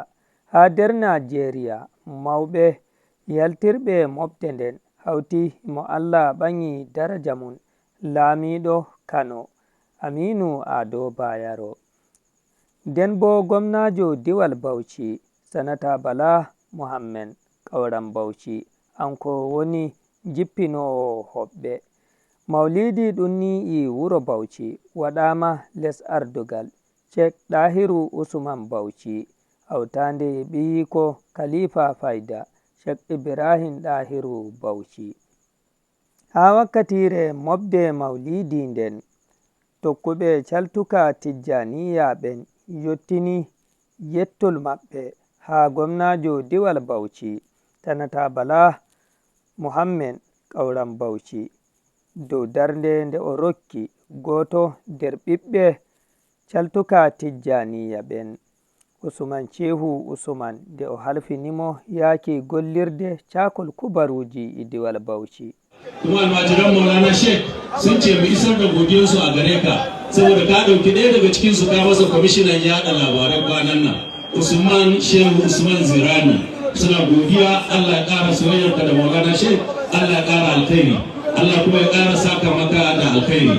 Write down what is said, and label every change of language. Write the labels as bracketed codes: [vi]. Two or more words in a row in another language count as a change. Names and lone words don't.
[ff] Ha nder Najeriya mawɓe yaltirɓe mofde nden hawti mo Allah ɓanyi daraja mum Lamiɗo Kano Aminu Ado Bayero. Nden bo gwamnajo diwal Bauchi Sanata Bala Muhammad Kauran Bauchi anko woni jippinowo hoɓɓe. Maulidi ɗum ni e wuro Bauchi waɗama les ardugal Sheikh Dahiru Usman Bauchi hawtande e ɓiyiko Khalifa Faida Sheikh Ibrahim Dahiru Bauchi. Ha wakkatire mofde maulidi nden tokkuɓe caltuka tijjaniya ɓen yottini yettol maɓɓe ha gwamnajo diwal Bauchi Sanata Bala Muhammad Kauran Bauchi dow darde nde o rokki goto nder ɓiɓɓe caltuka tijjaniya ɓen Usman Shehu Usman nde o halfinimo yaki gollirde cakol kubaruji e diwal Bauchi. [ha] Kuma almajiran Maulana Sheikh sun ce mu isar da godiyarsu a gare ka saboda ka ɗauki ɗaya daga cikin su ka masa kwamishinan yaɗa labaran kwanan nan Usman Shehu Usman Zirani suna godiya. Allah ya ƙara soyayyarka da Maulana Sheikh, Allah ya ƙara alkhairi, Allah kuma ya ƙara saka maka da alkhairi.